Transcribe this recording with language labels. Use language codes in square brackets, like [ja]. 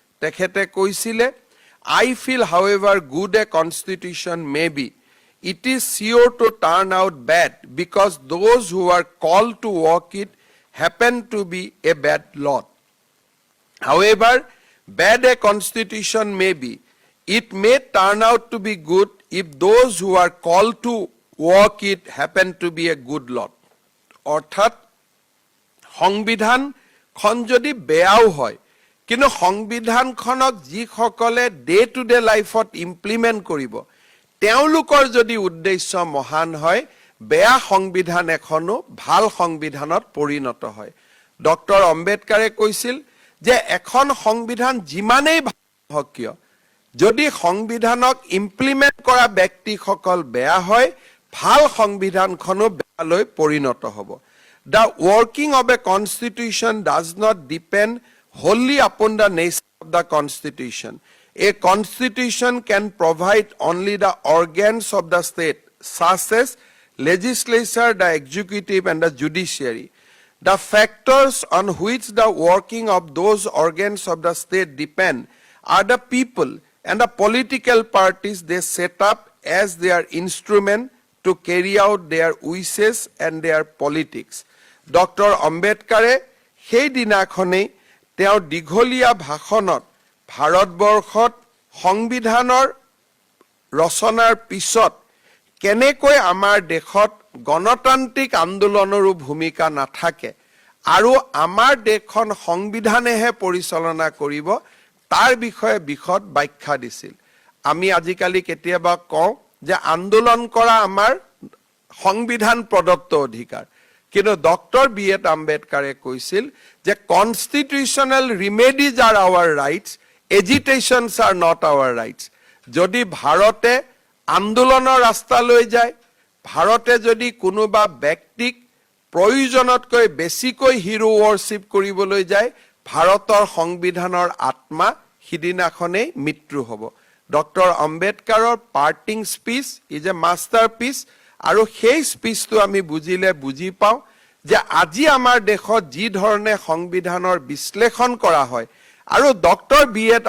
[as] তেখেতে কৈছিলে, [en] I feel however good a constitution may be, it is sure to turn out bad because those who are called to work it happen to be a bad lot. However bad a constitution may be, it may turn out to be good if those who are called to work it happen to be a good lot. [as] অৰ্থাৎ সংবিধানখন যদি বেয়াও হয়, কিন্তু সংবিধানখনক যিসকলে day to day লাইফত implement কৰিব, তেওঁলোকৰ যদি উদ্দেশ্য মহান হয়, বেয়া সংবিধান এখনো ভাল সংবিধানত পৰিণত হয়। ডক্টৰ আম্বেদকাৰে কৈছিল যে এখন সংবিধান যিমানেই ভাল হওক কিয়, যদি সংবিধানক ইমপ্লিমেণ্ট কৰা ব্যক্তিসকল বেয়া হয়, ভাল সংবিধানখনো বেয়ালৈ পৰিণত হ'ব। [en] The working of a constitution does not depend wholly upon the nature of the constitution. A constitution can provide only the organs of the state, such as legislature, the executive, and the judiciary. The factors on which the working of those organs of the state depend are the people and the political parties they set up as their instrument to carry out their wishes and their politics. Dr. [as] Ambedkare সেই দিনাখনেই তেওঁ দীঘলীয়া ভাষণত ভাৰতবৰ্ষত সংবিধানৰ ৰচনাৰ পিছত কেনেকৈ আমাৰ দেশত গণতান্ত্ৰিক আন্দোলনৰো ভূমিকা নাথাকে আৰু আমাৰ দেশখন সংবিধানেহে পৰিচালনা কৰিব, তাৰ বিষয়ে বিশদ ব্যাখ্যা দিছিল। আমি আজিকালি কেতিয়াবা কওঁ যে আন্দোলন কৰা আমাৰ সংবিধান প্ৰদত্ত অধিকাৰ, কিন্তু ডক্টৰ বি.এড. আম্বেদকাৰে কৈছিল যে [en] Constitutional remedies are our rights Agitations are not our rights. [as] যদি ভাৰতে আন্দোলনৰ ৰাস্তালৈ যায়, ভাৰতে যদি কোনোবা ব্যক্তিক প্ৰয়োজনতকৈ বেছিকৈ হিৰো ৱৰ্শ্বিপ কৰিবলৈ যায়, ভাৰতৰ সংবিধানৰ আত্মা সিদিনাখনেই মৃত্যু হ'ব। ডক্টৰ আম্বেদকাৰৰ [en] parting speech is a masterpiece, [as] আৰু সেই স্পীচটো আমি বুজিলে বুজি পাওঁ যে আজি আমাৰ দেশত যি ধৰণে সংবিধানৰ বিশ্লেষণ কৰা হয় আৰু ডক্টৰ বি.এড.